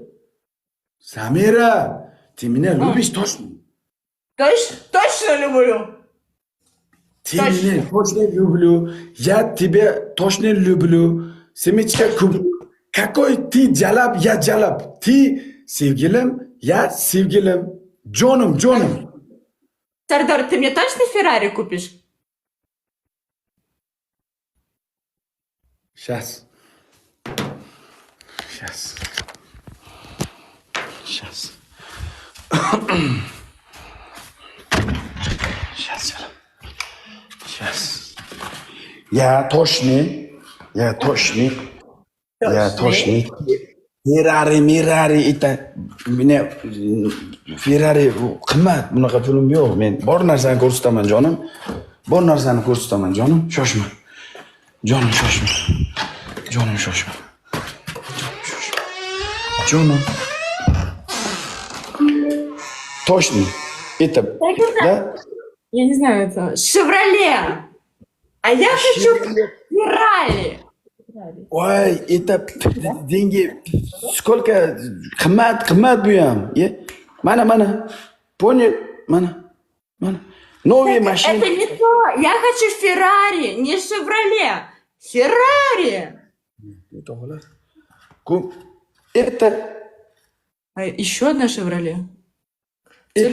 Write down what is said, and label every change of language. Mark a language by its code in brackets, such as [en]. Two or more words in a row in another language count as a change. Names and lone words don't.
[ru] Самира, ты меня любишь точно? Точно люблю. Ты меня точно люблю. Я тебя точно люблю. Семечка куплю. Какой ты jalab, я jalab. Ты sevgilim, я sevgilim. Jonim. Сардор, ты мне точно Феррари купишь? Сейчас. Сейчас. Я точно. Ferrari это меня Ferrari [uz] qimmat, bunaqa pulim yo'q. Men bor narsani ko'rsataman, jonim. Shoshma. Jonim, shoshma. Jonim. [ru] Точно. Это, да? Я не знаю это. Шевроле. А я хочу Феррари. Ой, это деньги сколько [uz] qimmat bu ham. Mana. [ru] Понял? Mana. Новые машины. Это не то. Я хочу Феррари, не Шевроле. Феррари. Это А еще одна Шевроле. Это-